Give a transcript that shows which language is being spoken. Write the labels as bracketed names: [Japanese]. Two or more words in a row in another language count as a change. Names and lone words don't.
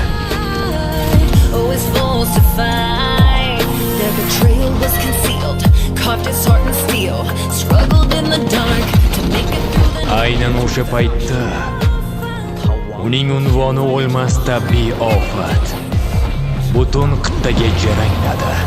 [English] Always falsified. Their betrayal was concealed. Carved his heart in steel. Struggled in the dark to make it through the night. [Uzbek] Aynan o'sha paytda uning unvoni o'lmas tabiiy ofat butun qit'aga jarangladi.